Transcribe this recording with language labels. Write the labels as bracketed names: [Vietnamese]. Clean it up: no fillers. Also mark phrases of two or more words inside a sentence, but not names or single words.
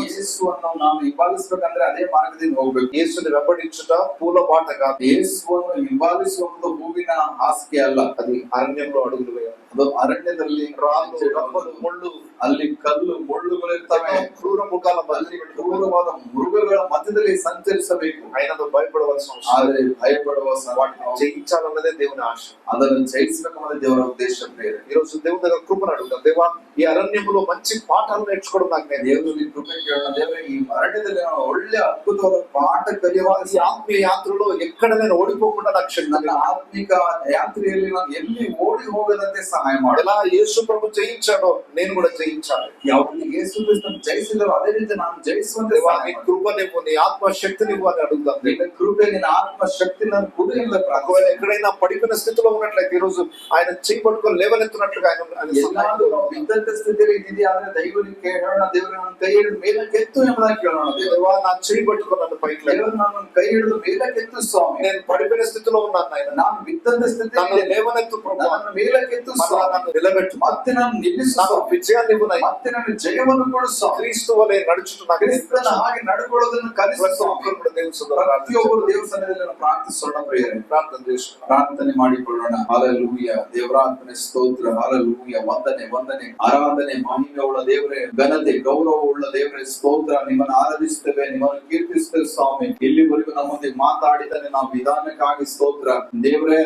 [Kannada] ಯೇಸುವನ್ನು ನಾವು ಹಿಂಬಾಲಿಸಬೇಕಂದ್ರೆ ಅದೇ ಮಾರ್ಗದಿಂದ ಹೋಗ್ಬೇಕು. [Telugu] యేసుని వెంబడించుట పూల బాట కాదు. [Kannada] ಯೇಸುವನ್ನು ಹಿಂಬಾಲಿಸುವಂತ ಹೂವಿನ ಹಾಸಿಗೆ ಅಲ್ಲ, [Telugu] అది అరణ్యంలో అడుగులు వేయాలి. [Kannada] ಅದು ಅರಣ್ಯದಲ್ಲಿ [Telugu] రాళ్ళు, రప్పలు, ముళ్ళు, [Kannada] ಅಲ್ಲಿ ಕಲ್ಲು ಮುಳ್ಳುಗಳು ಇರ್ತವೆ. [Telugu] క్రూర ముఖాల [Kannada] ಅಲ್ಲಿ ಕ್ರೂರವಾದ ಮೃಗಗಳ ಮಧ್ಯದಲ್ಲಿ ಸಂಚರಿಸಬೇಕು. [Telugu] ఆయనతో భయపడవలసిన అవసరం. [Kannada] ಆದರೆ ಭಯಪಡುವ [Telugu] వాటిని జయించాలన్నదే దేవుని ఆశ. [Kannada] ಅದನ್ನು ಜಯಿಸಬೇಕನ್ನೋದೇ ದೇವರ ಉದ್ದೇಶ. [Telugu] ఉద్దేశ ప్రేరే. ఈ రోజు దేవుని దగ్గర కృపను అడుగుతాం. దేవా, ఈ అరణ్యములో మంచి పాఠాలు నేర్చుకోవడం నాకు నేను [Kannada] ದೇವರಲ್ಲಿ ಕೃಪೆ ಕೇಳೋಣ. ದೇವರೇ, ಈ ಅರಣ್ಯದಲ್ಲಿ ನಾನು ಒಳ್ಳೆ ಅದ್ಭುತವಾದ ಪಾಠ ಕಲಿಯುವಾಗ [Telugu] ఈ ఆత్మీయ యాత్రలో ఎక్కడ నేను ఓడిపోకుండా నాకు శక్తి [Kannada] ನನ್ನ ಆತ್ಮಿಕ ಯಾತ್ರೆಯಲ್ಲಿ ನಾನು ಎಲ್ಲಿ ಓಡಿ ಹೋಗದಂತೆ ಸಹಾಯ ಮಾಡು. [Telugu] ఎలా యేసు ప్రభు జయించాడో నేను కూడా జయించాలి. [Kannada] ಯಾವಾಗ ಯೇಸು ಕ್ರಿಸ್ತನು ಜಯಿಸಿದರೋ ಅದೇ ರೀತಿ ನಾನು ಜಯಿಸುವಂತೆ [Telugu] దేవా, [Kannada] ಸಹಾಯ [Telugu] నీ [Kannada] ಮಾಡು. [Telugu] కృపనివ్వు, నీ ఆత్మ శక్తినివ్వు అని అడుగుతాం. [Kannada] ನಿನ್ನ ಕೃಪೆ, ನಿನ್ನ ಆತ್ಮ ಶಕ್ತಿ ನನ್ನ ಕುದುರೆಯಿಂದ [Telugu] ఒకవేళ ఎక్కడైనా పడిపోయిన స్థితిలో ఉన్నట్లయితే ఈ రోజు ఆయన చేయి పట్టుకొని లేవనెత్తున్నట్లుగా ఆయన [Kannada] ಎಲ್ಲಾದ್ರೂ ನಾವು ಬಿದ್ದಂತ ಸ್ಥಿತಿಯಲ್ಲಿ ಇದೆಯಾ ಅಂದ್ರೆ ದೈವನಿಗೆ ಹೇಳೋಣ. ದೇವರು ನನ್ನ ಕೈ ಹಿಡಿದು ಮೇಲಕ್ಕೆತ್ತು ಎಂಬುದಾಗಿ ಕೇಳೋಣ. [Telugu] దేవా, నా చేయి పట్టుకొని నన్ను పైకి లేవు. [Kannada] ದೇವರು ನನ್ನ ಕೈ ಹಿಡಿದು ಮೇಲಕ್ಕೆತ್ತು ಸ್ವಾಮಿ. [Telugu] నేను పడిపోయిన స్థితిలో ఉన్నాను ఆయన, [Kannada] ನಾನು ಬಿದ್ದಂತ [Telugu] నన్ను [Kannada] ಸ್ಥಿತಿಯಲ್ಲಿ [Telugu] లేవనెత్తు ప్రభు, [Kannada] ನನ್ನನ್ನು ಮೇಲಕ್ಕೆತ್ತು [Telugu] మరలా [Kannada] ಸ್ವಾಮಿ. [Telugu] నన్ను నిలబెట్టు, [Kannada] ಮತ್ತೆ ನಾನು ನಿಲ್ಲಿಸು [Telugu] నాకు [Kannada] ಸ್ವಾಮಿ. [Telugu] విజయాన్ని ఇవ్వు నాయనా. [Kannada] ಮತ್ತೆ ನಾನು ಜಯವನ್ನು ಕೊಡು ಸ್ವಾಮಿ. [Telugu] క్రీస్తు వలె నడుచుట నాకు [Kannada] ಕ್ರಿಸ್ತನ ಹಾಗೆ ನಡ್ಕೊಳ್ಳೋದನ್ನು ಕಲಿಸು [Telugu] ప్రతి [Kannada] ಸ್ವಾಮಿ. [Telugu] ఒక్కరు కూడా దేవుని సన్నిధిలో [Kannada] ಪ್ರತಿಯೊಬ್ಬರು ದೇವರ ಸನ್ನಿಧಿಯಲ್ಲಿ ಪ್ರಾರ್ಥಿಸೋಣ ಪ್ರಿಯರೇ. [Telugu] ప్రార్థన చేసుకున్నాం. [Kannada] ಪ್ರಾರ್ಥನೆ ಮಾಡಿಕೊಳ್ಳೋಣ. ಹಲ್ಲೆಲೂಯಾ. ದೇವರಾತ್ಮನೆ ಸ್ತೋತ್ರ. ಹಲ್ಲೆಲೂಯಾ. ವಂದನೆ, ವಂದನೆ, ಆರಾಧನೆ, ಮಹಿಮೆ ಉಳ್ಳ ದೇವರೇ, ಘನತೆ, ಗೌರವ ಉಳ್ಳ ದೇವರೇ, ಸ್ತೋತ್ರ. ನಿಮ್ಮನ್ನು ಆರಾಧಿಸ್ತೇವೆ, ನಿಮ್ಮನ್ನು ಕೀರ್ತಿಸ್ತೇವೆ ಸ್ವಾಮಿ. ಇಲ್ಲಿವರೆಗೂ ನಮ್ಮೊಂದಿಗೆ ಮಾತಾಡಿದರೆ ನಾವು ವಿಧಾನಕ್ಕಾಗಿ ಸ್ತೋತ್ರ ದೇವರೇ.